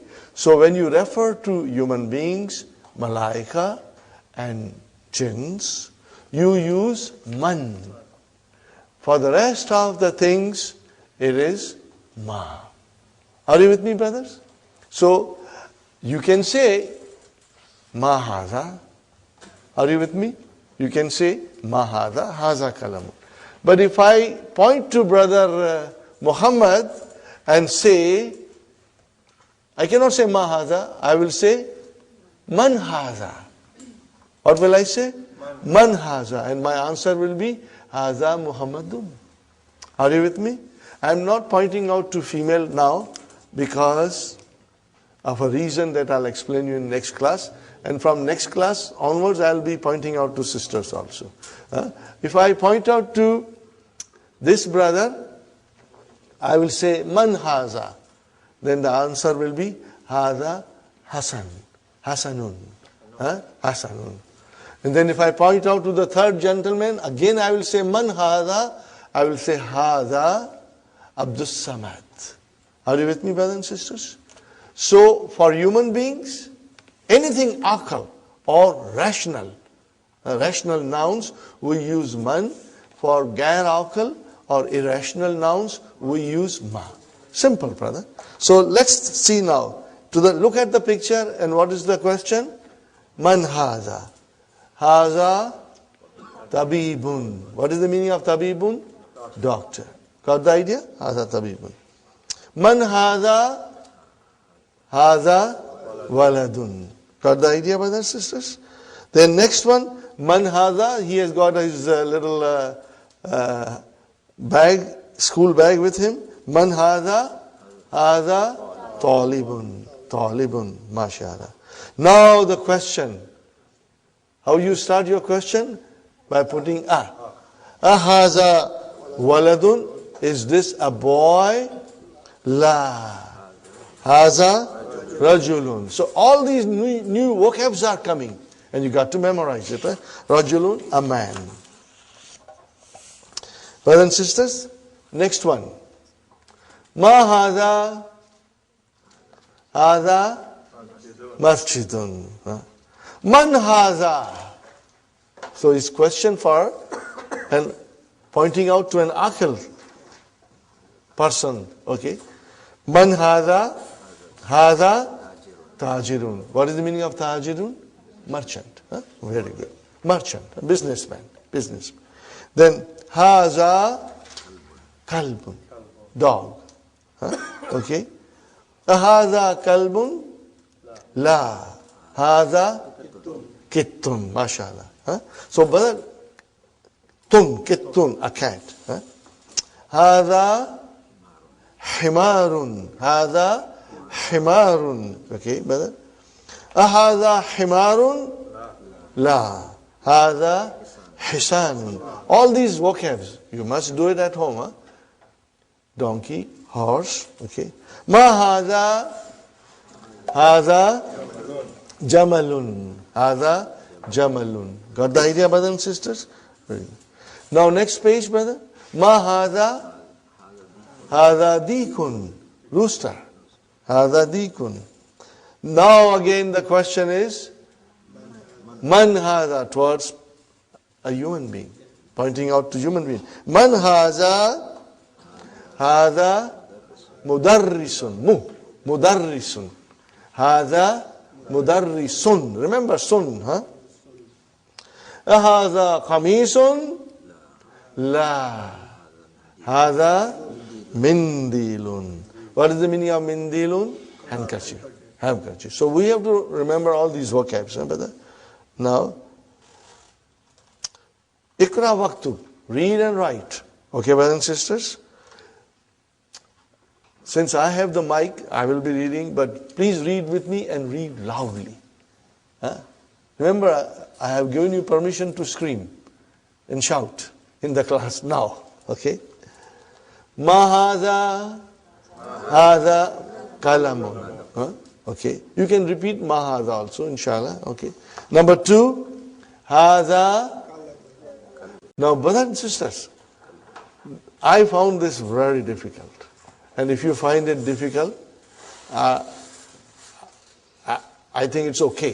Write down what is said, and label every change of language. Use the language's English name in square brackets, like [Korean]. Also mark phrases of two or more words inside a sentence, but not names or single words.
[English] So when you refer to human beings, malaika, and jinns, you use man. For the rest of the things, it is ma. Are you with me, brothers? So, you can say, [Arabic] ما هذا. [English] Are you with me? You can say, [Arabic] ما هذا، هذا قلم. [English] But if I point to brother Muhammad and say, I cannot say [Arabic] ما هذا, [English] I will say, [Arabic] من هذا. [English] What will I say? [Arabic] من هذا. [English] And my answer will be, [Arabic] هذا محمد. [English] Are you with me? I am not pointing out to female now because of a reason that I'll explain you in next class. And from next class onwards, I'll be pointing out to sisters also. If I point out to this brother, I will say, [Arabic] من هذا. [English] Then the answer will be, [Arabic] هذا حسن. Hasanun. Hasanun. [English] And then if I point out to the third gentleman, again I will say, [Arabic] من هذا. [English] I will say, [Arabic] هذا عبد الصمد. [English] Are you with me, brothers and sisters? So, for human beings, anything aql or rational nouns, we use man. For [Arabic] غير عقل [English] or irrational nouns, we use ma. Simple, brother. So, let's see now. Look at the picture, and what is the question? [Arabic] من هذا. هذا طبيب. [English] What is the meaning of tabibun? Doctor. Got the idea? [Arabic] هذا طبيب. من هذا. هذا ولد. [English] Got the idea, brothers and sisters? Then next one, [Arabic] من هذا. [English] He has got his little bag, school bag with him. [Arabic] من هذا. هذا طالب. طالب. ما شاء الله. [English] Now the question. How you start your question? By putting a. [Arabic] أهذا ولد. [English] Is this a boy? [Arabic] La. هذا رجل. [English] So all these new vocabs are coming. And you got to memorize it. Rajulun, a man. Brothers and sisters, next one. [Arabic] ما هذا. هذا مسجد. من هذا. [English] So it's question for and pointing out to an aql person. [Arabic] Okay. من هذا. هذا تاجر. [English] What is the meaning of tajirun? Merchant. Very good. Merchant. Businessman. Businessman. [Arabic] Then هذا كلب. [English] Dog. Okay. [Arabic] هذا كلب. لا. هذا قط. MashaAllah. [English] So, brother, kittun, a cat. [Arabic] هذا حمار. هذا حمار. [English] Okay, brother. [Arabic] هذا حمار. لا. هذا حصان. [English] All these vocabs, you must do it at home. Donkey, horse. Okay. [Arabic] ما هذا. هذا جمل. هذا جمل. [English] Got the idea, brothers and sisters? Now next page, brother. [Arabic] ما هذا. هذا ديك. Rooster. هذا ديك. [English] Now again the question is, [Arabic] من هذا, [English] towards a human being. Pointing out to human being. [Arabic] من هذا. هذا مدرس. مدرس. هذا مدرس. [English] Remember sun, [Arabic] هذا قميص. لا. هذا منديل. [English] What is the meaning of mindilun? Handkerchief. Handkerchief. So we have to remember all these vocabs, brother. [Arabic] Now, اقرأ واكتب. [English] Read and write. Okay, brothers and sisters? Since I have the mic, I will be reading, but please read with me and read loudly. Remember, I have given you permission to scream and shout in the class now. [Arabic] Okay? ما هذا، هذا قلم. [English] Huh? Okay. You can repeat [Arabic] ما هذا [English] also, inshallah. Okay. Number 2, hadha. Now, brothers and sisters, I found this very difficult. And if you find it difficult, I think it's okay.